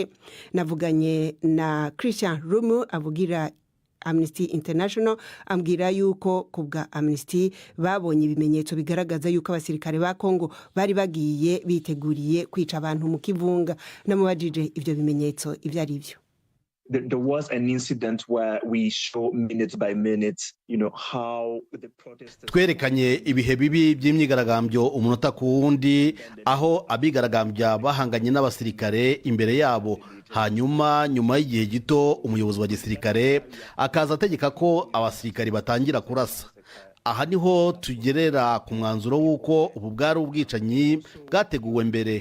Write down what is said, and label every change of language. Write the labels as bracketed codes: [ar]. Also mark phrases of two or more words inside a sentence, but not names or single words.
[rn] Navuganye na Christian Rumu avugira Amnesty International, ambwira yuko kubwa Amnesty babonye ibimenyetso bigaragaza yuko abasirikare ba Kongo bari bagiye biteguriye kwica abantu mu kivunga. Namubajije ivyo bimenyetso ivyo ari byo. [en] There was an incident where we show minute by minute, how the protesters... [rw] Twerekanye ibihe bibi by'imyigaragambyo umunota ku wundi, aho abigaragambya bahanganye n'abasirikare imbere yabo. Hanyuma nyuma y'igihe gito umuyobozi wa gisirikare akaza ategeka ko abasirikare batangira kurasa. Aha niho tugerera ku mwanzuro w'uko ubu bwari ubwicanyi bwateguwe mbere.